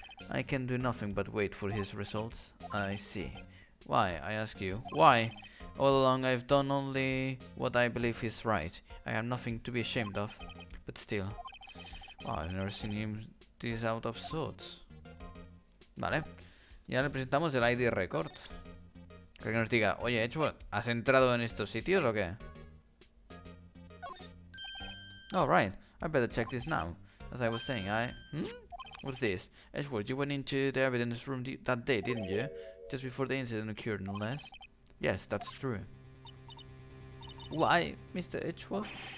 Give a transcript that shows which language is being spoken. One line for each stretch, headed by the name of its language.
English: I can do nothing but wait for his results. I see. Why, I ask you, why? All along I've done only what I believe is right. I have nothing to be ashamed of. But still, I've never seen him this out of sorts.
Spanish: Vale, ya le presentamos el ID record. Que nos diga, oye, Edgeworth, ¿has entrado en estos sitios o qué?
English: Oh, right, I better check this now. As I was saying, What's this? Edgeworth, you went into the evidence room that day, didn't you? Just before the incident occurred, no less. Yes, that's true. Why, Mr. Edgeworth?